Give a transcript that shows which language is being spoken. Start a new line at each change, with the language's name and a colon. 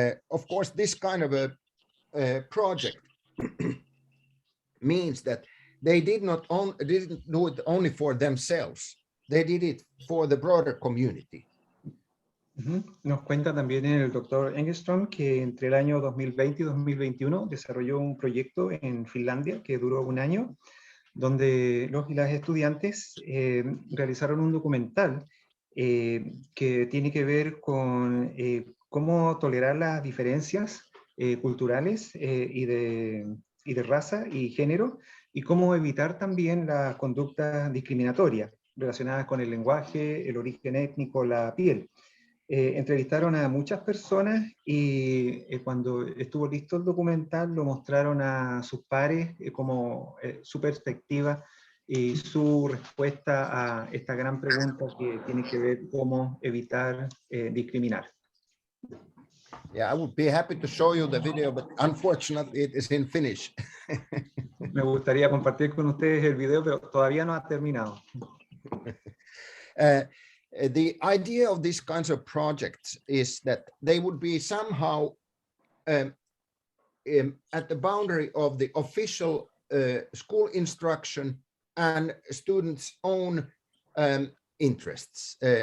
English: Of course, this kind of a project means that they didn't do it only for themselves. They did it for the broader community.
Spanish: Nos cuenta también el doctor Engeström que entre el año 2020 y 2021 desarrolló un proyecto en Finlandia que duró un año, donde los y las estudiantes realizaron un documental que tiene que ver con cómo tolerar las diferencias culturales y de raza y género, y cómo evitar también la conducta discriminatoria relacionadas con el lenguaje, el origen étnico, la piel. Entrevistaron a muchas personas y cuando estuvo listo el documental lo mostraron a sus pares como su perspectiva y su respuesta a esta gran pregunta que tiene que ver cómo evitar discriminar.
English: Yeah, I would be happy to show you the video, but unfortunately it is in Finnish.
Spanish: Me gustaría compartir con ustedes el video, pero todavía no ha terminado.
English: The idea of these kinds of projects is that they would be somehow at the boundary of the official school instruction and students' own interests.